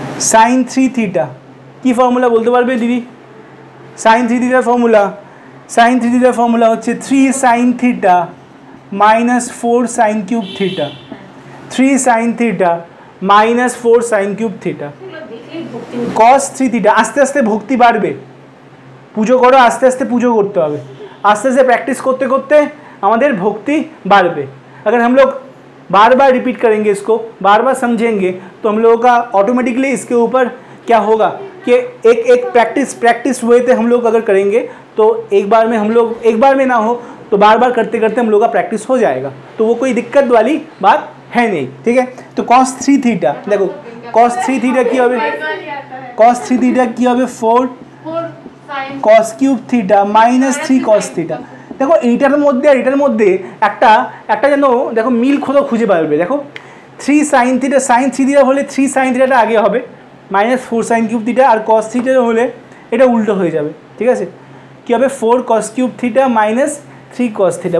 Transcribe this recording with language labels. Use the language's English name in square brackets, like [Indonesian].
[Bangla] sin 3 theta কী formula বলতে পারবে দিদি? sin 3 থিটার ফর্মুলা, sin 3 থিটার ফর্মুলা হচ্ছে 3 sin theta minus 4 sin cube theta. 3 sin theta minus 4 sin cube theta cos 3 theta. আস্তে আস্তে ভক্তি বাড়বে, পুজো করো, আস্তে আস্তে পুজো করতে হবে, [Hindi] आस्ते आस्ते प्रैक्टिस करते करते हमारे भक्ति बढ़े। अगर हम लोग बार बार रिपीट करेंगे, इसको बार बार समझेंगे, तो हम लोगों का ऑटोमेटिकली इसके ऊपर क्या होगा कि एक प्रैक्टिस हुए थे हम लोग अगर करेंगे तो एक बार में हम लोग, एक बार में ना हो तो बार बार करते करते हम लोग का प्रैक्टिस हो जाएगा, तो वो कोई दिक्कत वाली बात है नहीं। [Bangla] ठीक है, तो cos 3 थीटा देखो, cos 3 थीटा की হবে, cos 3 थीटा की হবে 4 cos cube theta minus 3 cos theta. দেখো এইটার মধ্যে আর এটার মধ্যে একটা যেন দেখো মিল খুঁজে পাবে। দেখো 3 sin থিটা, sin 3 থিটা হলে 3 sin থিটাটা আগে হবে, মাইনাস 4 sin কিউব থিটা, আর cos থিটা হলে এটা উল্টো হয়ে যাবে। ঠিক আছে, কী হবে 4 cos cube theta minus 3 cos theta.